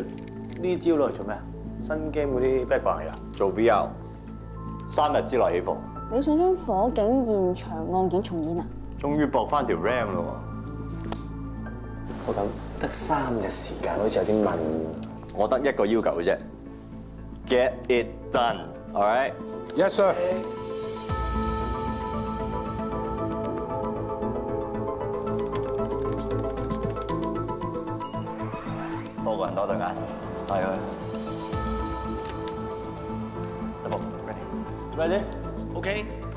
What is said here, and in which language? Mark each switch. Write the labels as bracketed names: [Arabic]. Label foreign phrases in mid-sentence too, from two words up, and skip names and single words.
[Cantonese] 呢啲資料嚟做咩啊？新 game 嗰啲 background 嚟㗎？做 VR， 3日之內起貨。你想將火警現場案件重演啊？終於駁翻條 RAM 咯喎！我等得3日時間，好似有啲問。我得一個要求嘅啫 ， [English] get it done，all right？ Yes sir。 [Cantonese] 多個人多對眼，係佢。 [English] Ready？OK。